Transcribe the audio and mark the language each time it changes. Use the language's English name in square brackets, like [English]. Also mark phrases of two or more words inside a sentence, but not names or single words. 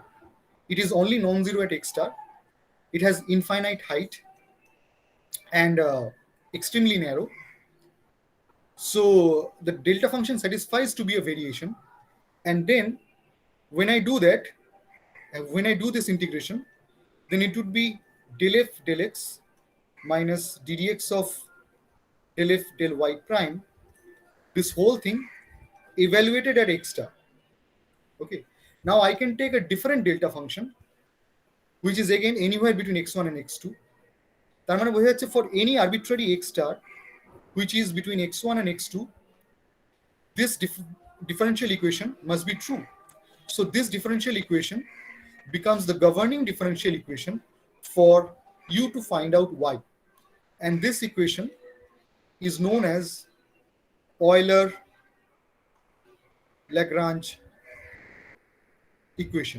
[English] It is only non-zero at x star. It has infinite height and extremely narrow. So the delta function satisfies to be a variation. And then when I do that, when I do this integration, then it would be del f del x minus ddx of del f del y prime, this whole thing evaluated at x star. Okay, now I can take a different delta function which is again anywhere between x1 and x2. [Bangla] তার মানে বোঝা যাচ্ছে [English] for any arbitrary x star which is between x1 and x2, this differential equation must be true. So this differential equation becomes the governing differential equation for you to find out y. And this equation is known as Euler-Lagrange equation.